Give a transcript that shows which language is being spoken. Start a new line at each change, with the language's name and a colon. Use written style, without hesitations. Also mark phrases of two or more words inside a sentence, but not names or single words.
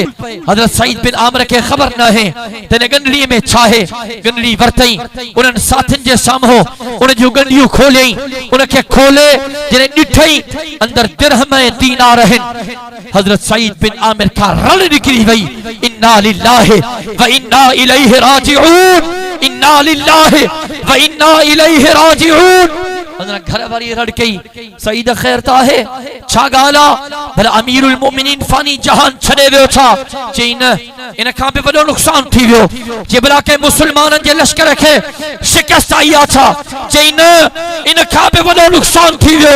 Sindhi: हज़रत सईद बिन आमिर खे ख़बर न आहे त हिन गंढड़ीअ में छा आहे। गंढड़ी वरितई, उन्हनि साथियुनि जे साम्हूं उन जूं गंढियूं खोलियई, उनखे खोले जॾहिं ॾिठई अंदरि दिरहम ऐं दीनार आहिनि। हज़रत सईद बिन आमिर खां रल निकिरी वई,
Arabic: إنا لله وإنا إليه راجعون، إنا لله وإنا إليه راجعون.
Sindhi: घर वारी रड़ कई, सईद ख़ैर त आहे, छा ॻाल्हि आहे? भला अमीरुल मोमिनीन फानी जहान छॾे वियो छा? चई न, इन खां बि वॾो नुक़सान थी वियो। जे भला के मुसलमाननि जे लश्कर खे शिकस्त आई आहे छा? चई न, इन खां बि वॾो नुक़सान थी वियो।